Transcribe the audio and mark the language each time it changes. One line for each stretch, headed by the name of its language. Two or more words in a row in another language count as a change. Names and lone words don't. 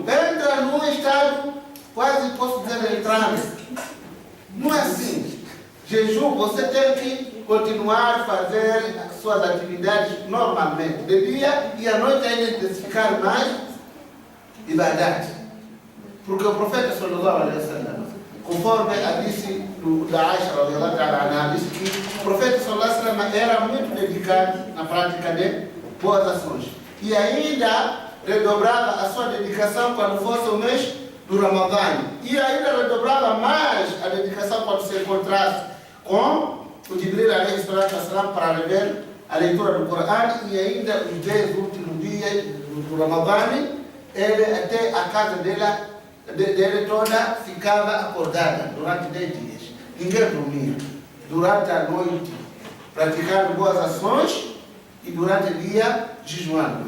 Portuguese: Entra num estado, quase posso dizer, entrando. Não é assim. Jejum, você tem que continuar a fazer as suas atividades normalmente. De dia e à noite ainda intensificar mais ibadat. Porque o profeta
Arabic: صلى الله عليه وسلم,
Portuguese: conforme a disse da Aisha
Arabic: رضي الله عنها,
Portuguese: disse que o profeta
Arabic: صلى الله عليه وسلم
Portuguese: era muito dedicado na prática de boas ações. E ainda redobrava a sua dedicação quando fosse o mês do Ramadã. E ainda redobrava mais a dedicação quando se encontrasse com o Jibril
Arabic: عليه الصلاة والسلام
Portuguese: para rever a leitura do Corão. E ainda os 10 últimos dias do Ramadã, ele até a casa dele toda ficava acordada durante 10 dias. Ninguém dormia. Durante a noite, praticando boas ações e durante o dia, jejuando.